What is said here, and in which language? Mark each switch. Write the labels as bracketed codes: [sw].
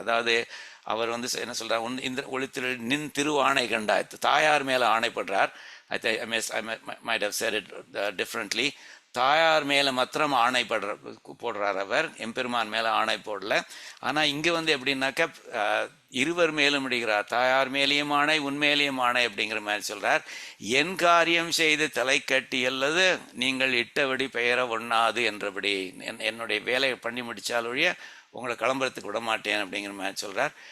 [ta] அதாவது அவர் வந்து என்ன சொல்கிறார், இந்த ஒளித்திரு நின் திருவாணை கண்டாய், தாயார் மேலே ஆணைப்படுறார். [en] I might have said it differently. [ta] தாயார் மேலே மாத்திரம் ஆணை போடுறார் அவர், எம்பெருமான் மேலே ஆணை போடல. ஆனால் இங்கே வந்து எப்படின்னாக்கா இருவர் மேலும் இடுகிறார், தாயார் மேலேயும் ஆணை உண்மையிலேயும் ஆணை அப்படிங்கிற மாதிரி சொல்கிறார். என் காரியம் செய்து தலை கட்டி அல்லது நீங்கள் இட்டபடி பெயர ஒண்ணாது என்றபடி, என்னுடைய வேலையை பண்ணி முடித்தால் ஒழிய உங்களை கிளம்புறதுக்கு விட மாட்டேன் அப்படிங்கிற மாதிரி சொல்கிறார்.